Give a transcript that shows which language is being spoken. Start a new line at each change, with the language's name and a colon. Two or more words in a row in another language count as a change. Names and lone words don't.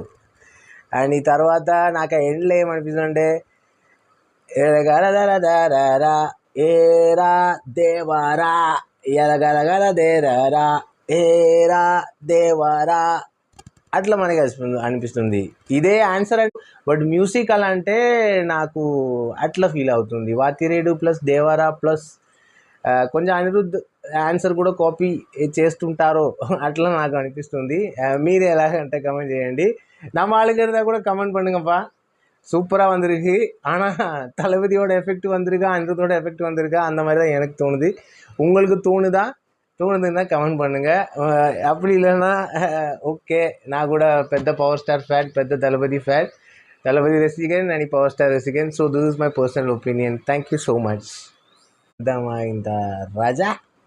Telugu: అండ్ ఈ తర్వాత నాకు ఎండ్లో ఏమనిపిస్తుంది అంటే ఏరా దేవరా ఎరగరగరదేరా ఏరా దేవరా అట్లా మనకి అనిపిస్తుంది. ఇదే ఆన్సర్. బట్ మ్యూజిక్ అలా అంటే నాకు అట్లా ఫీల్ అవుతుంది. వాతిరేడు ప్లస్ దేవరా ప్లస్ కొంచెం అనిరుద్ధ్ ఆన్సర్ కూడా కాపీ చేస్తుంటారో అట్లా నాకు అనిపిస్తుంది. మీరు ఎలాగంటే కమెంట్ చేయండి.
Tamil: நம்ம ஆளுங்கிறத கூட கமெண்ட் பண்ணுங்கப்பா. சூப்பராக வந்திருக்கு. ஆனால் தளபதியோட எஃபெக்ட் வந்திருக்கா, அனிருத்தோட எஃபெக்ட் வந்திருக்கா, அந்த மாதிரி தான் எனக்கு தோணுது. உங்களுக்கு தோணுதுன்னா கமெண்ட் பண்ணுங்கள். அப்படி இல்லைன்னா
Telugu: ఓకే, నాకు కూడా పెద్ద పవర్ స్టార్ ఫ్యాన్, పెద్ద తలపతి రసికన్ అండ్ పవర్ స్టార్ రసికన్.
English: So this is my personal opinion. Thank you so much. ఇంత రాజా.